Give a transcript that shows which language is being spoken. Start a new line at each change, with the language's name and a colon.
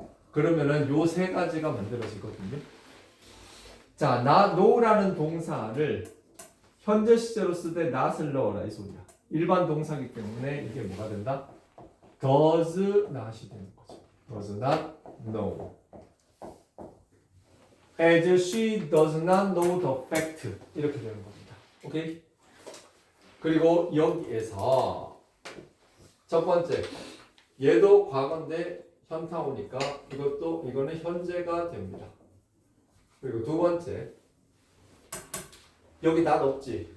Korean: 그러면은 요 세 가지가 만들어지거든요. 자, no라는 동사를 현재 시제로 쓰되 not을 넣어라 이 소리야. 일반 동사이기 때문에 이게 뭐가 된다? does not이 되는 거죠.
English: does not know. As she does not know the fact.
Korean: 이렇게 되는 겁니다. 오케이? 그리고 여기에서 첫 번째, 얘도 과거인데 현타 오니까 이거는 현재가 됩니다. 그리고 두 번째, 여기 not 없지?